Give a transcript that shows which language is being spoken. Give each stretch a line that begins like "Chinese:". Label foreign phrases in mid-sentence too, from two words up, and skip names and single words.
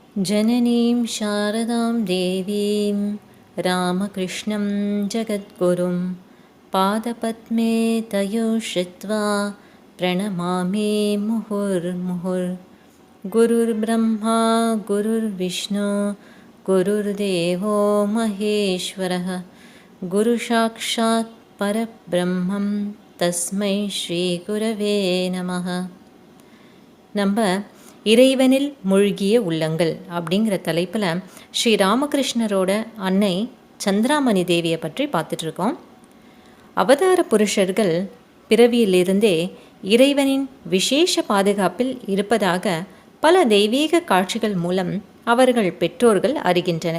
Sanskrit: जननीं शारदां देवीं रामकृष्णं जगद्गुरुं पादपद्मे तयो श्रित्वा प्रणमामि मुहुर्मुहुर्। गुरुर्ब्रह्मा गुरुर्विष्णु गुरुर्देवो महेश्वरः गुरुसाक्षात् परब्रह्मं तस्मै श्रीगुरवे நமः.
Tamil: நம்ம இறைவனில் மூழ்கிய உள்ளங்கள் அப்படிங்கிற தலைப்பில் ஸ்ரீ ராமகிருஷ்ணரோட அன்னை சந்திராமணி தேவியை பற்றி பார்த்துட்ருக்கோம். அவதார புருஷர்கள் பிறவியிலிருந்தே இறைவனின் விசேஷ பாதுகாப்பில் இருப்பதாக பல தெய்வீக காட்சிகள் மூலம் அவர்கள் பெற்றோர்கள் அறிகின்றனர்.